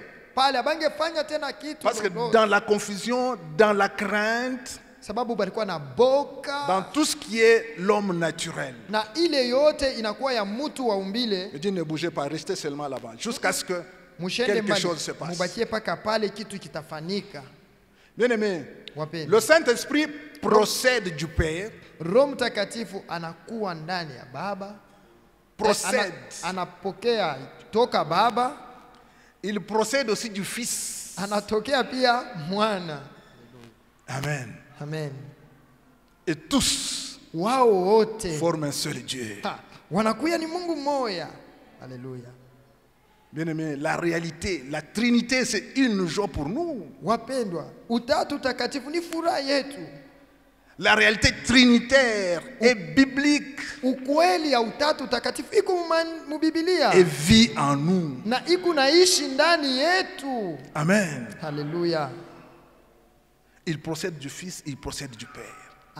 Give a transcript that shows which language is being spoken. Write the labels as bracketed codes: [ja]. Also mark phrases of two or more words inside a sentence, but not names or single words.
[fr] Parce que dans la confusion, dans la crainte, dans tout ce qui est l'homme naturel, il dit ne bougez pas, restez seulement là-bas, jusqu'à ce que quelque chose se passe. Bien aimé, le Saint-Esprit procède du Père, procède. [sw] Toka baba, [fr] il procède aussi du Fils. [sw] Anatokea pia mwana. Amen. Amen. [fr] Et tous [sw] wote [fr] forment un seul Dieu. [sw] Wanakuya ni Mungu mmoja. Alléluia. [fr] Bien-aimé, la réalité, la Trinité, c'est une joie pour nous. [sw] Wapendwa, utatu takatifu ni furaha yetu. [fr] La réalité trinitaire est biblique et vit en nous. Amen. Alléluia. Il procède du Fils, il procède du Père.